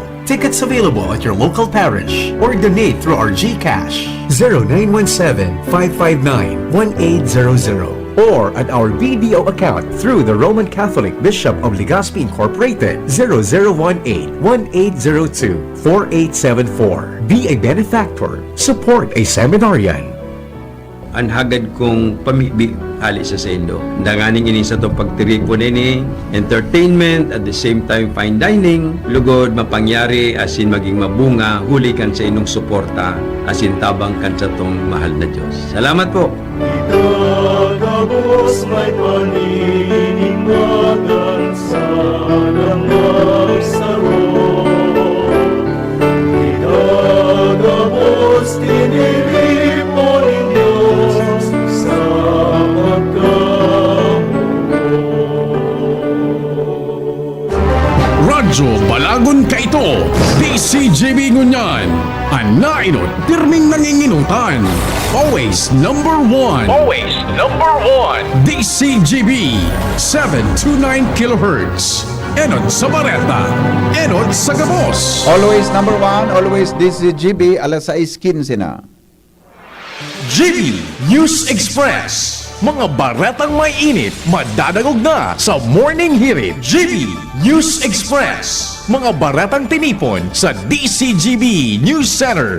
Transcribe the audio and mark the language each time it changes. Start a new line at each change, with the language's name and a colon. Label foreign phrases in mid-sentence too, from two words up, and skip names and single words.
English: Tickets available at your local parish or donate through our GCash 0917-559-1800 or at our BDO account through the Roman Catholic Bishop of Legazpi Incorporated 0018-1802-4874. Be a benefactor. Support a seminarian.
Bikol: Ang hagad kong pamibi ali sa sendo. Danganing ini sa to pagtiriko nini,
English: entertainment at the same time fine dining,
Bikol: lugod mapangyari asin maging mabunga huli kan sa inong suporta asin tabang kan sa tong mahal na Diyos. Salamat po. Itagabos may paninimagan sa namagsaro. Itagabos tiniripon ninyo sa Radyo Balagon Kaito, DCGB Ngunyan, Anainot, Pirming Nanginginutan,
English: always number one. Always number one. DCGB, 729 kHz.
Bikol: Enot sa Bareta, Enot sa Gabos.
English: Always number one, always DCGB, alas 6:15 na. GB News Express.
Bikol: Mga baretang may init, madadagog na sa Morning Hirit.
English: GB News Express.
Bikol: Mga baretang tinipon sa DCGB News Center.